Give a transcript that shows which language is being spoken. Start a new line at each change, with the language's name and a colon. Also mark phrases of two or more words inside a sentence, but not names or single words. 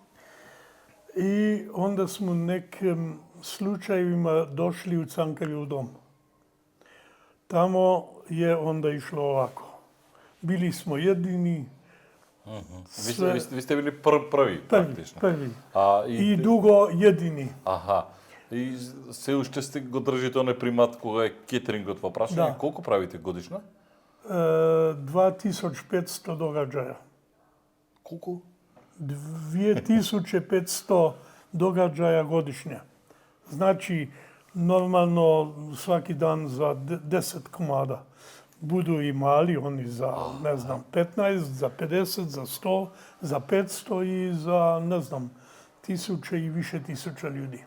Croatian: I onda smo nekim slučajevima došli u Cankarjev dom. Tamo je onda išlo ovako. Bili smo jedini. Vi ste bili prvi, praktično. Prvi. I dugo jedini.
Macedonian: И се уште сте го држите оној примат кога е кетерингот во прашање. Колку правите годишно?
Croatian: 2500 догаđaja.
Macedonian: Колку?
Croatian: 2500 događaja godišnje. Znači, normalno svaki dan za 10 komada. Budu i mali, oni za, 15, za 50, za 100, za 500 i za, 1000 i više tisuća ljudi.